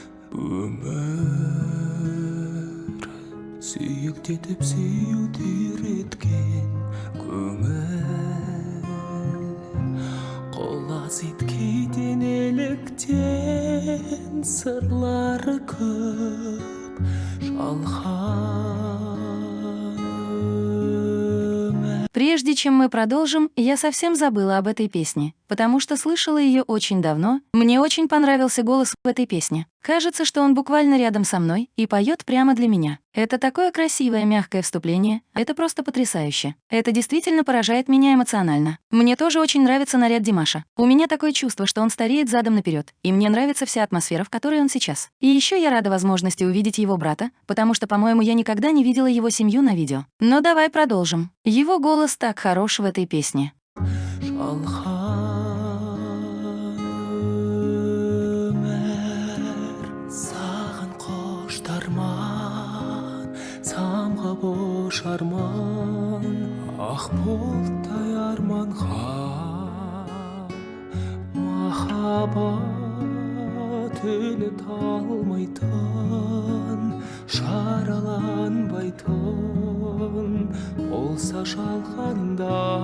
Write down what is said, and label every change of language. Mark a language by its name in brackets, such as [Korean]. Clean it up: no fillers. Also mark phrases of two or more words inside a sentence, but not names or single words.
[Kazakh] өмір сүйіктетіп сүюді үйреткен көңіл Зиткейден еліктен сырлары көп жалған. [Russian] Прежде чем мы продолжим, я совсем забыла об этой песне, потому что слышала ее очень давно. Мне очень понравился голос в этой песне. Кажется, что он буквально рядом со мной и поет прямо для меня. Это такое красивое, мягкое вступление. Это просто потрясающе. Это действительно поражает меня эмоционально. Мне тоже очень нравится наряд Димаша. У меня такое чувство, что он стареет задом наперед, и мне нравится вся атмосфера, в которой он сейчас. И еще я рада возможности увидеть его брата, потому что, по-моему, я никогда не видела его семью на видео. Но давай продолжим. Его голос так хорош в этой песне. [Kazakh] Бош арман, ақ бұлттай арманға махаббат өлі талмайтын, жараланбайтын болса жалғанда